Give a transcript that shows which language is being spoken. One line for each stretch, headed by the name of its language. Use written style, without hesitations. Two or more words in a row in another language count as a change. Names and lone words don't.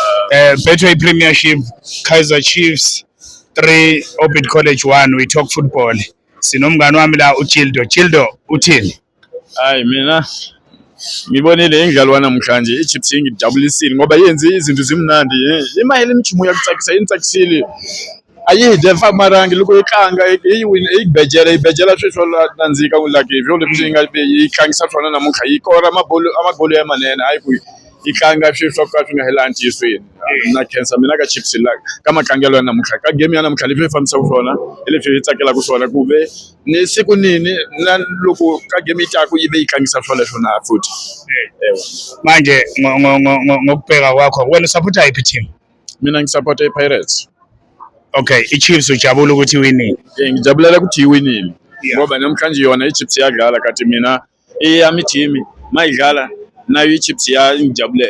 English: Betway Premiership, Kaizer Chiefs 3, Orbit College 1. We talk football.
Zulu: Sinomngani wami la Gildo uthini? Hayi mina ngibonile ingalo namhlanje iChiefs ingijabulisile ngoba yenze izinto zimnandi.
Tsonga: Imayele imijimo yakutsakisa intsakisile. Ayide fa marangi loko itlanga ibejela sweswo nandzika like vyo leswi nga itlangisa swona namuntlha yi kora amagolo ya manene hayi ku itlanga sweswo ka swi nga helanti yisweni na khensa mina ka Chiefs la ka matlangelo ya namuntlha ka game ya namuntlha leswi fambisa swona leswi hi tsakela ku swona ku ve ni siku nini na loko ka game yitaku yibe itlangisa swona leswo na futhi
Zulu: manje ngokubheka kwakho wena supporta yiphi team? mina ngisupport iPirates. Okay, iChiefs ujabula ukuthi iwinile. Ngijabulela ukuthi iwinile ngoba namhlanje yona iChiefs yadlala kathi mina eyami team mayidlala nayo iChiefs yangijabulela.